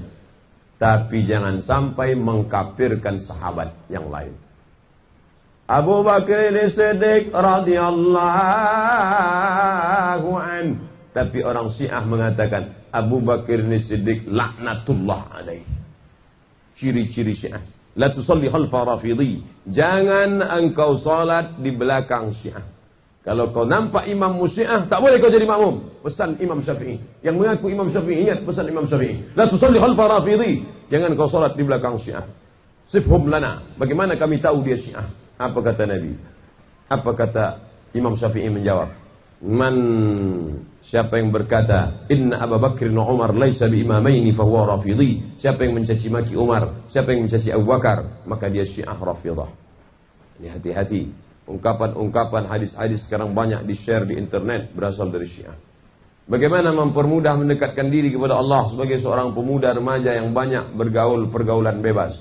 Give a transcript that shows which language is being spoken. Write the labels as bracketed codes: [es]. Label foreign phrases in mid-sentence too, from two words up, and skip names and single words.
[ms] Tapi jangan sampai mengkafirkan sahabat yang lain. Abu Bakar As-Siddiq [ar] رضي الله عن. [ms] Tapi orang Syiah mengatakan Abu Bakar As-Siddiq [ar] لعنة الله عليه. [ms] Ciri-ciri Syiah. [ar] لا تصل خلف رافضي. [ms] Jangan engkau salat di belakang Syiah. Kalau kau nampak imam Syiah, tak boleh kau jadi makmum. Pesan Imam Syafi'i. Yang mengaku Imam Syafi'i, ingat pesan Imam Syafi'i. [ar] لا تصل خلف رافضي. [ms] Jangan kau salat di belakang Syiah. [ar] صفهم لنا. [ms] Bagaimana kami tahu dia Syiah? Apa kata Nabi? Apa kata Imam Syafi'i menjawab? Siapa yang berkata [ar] إن أبا بكر وعمر ليسا بإمامين فهو رافضي. [ms] Siapa yang mencaci maki Umar, siapa yang mencaci Abu Bakar, maka dia Syiah Rafidah. Ini hati-hati. Ungkapan-ungkapan hadis-hadis sekarang banyak di-share di internet berasal dari Syiah. Bagaimana mempermudah mendekatkan diri kepada Allah sebagai seorang pemuda remaja yang banyak bergaul pergaulan bebas.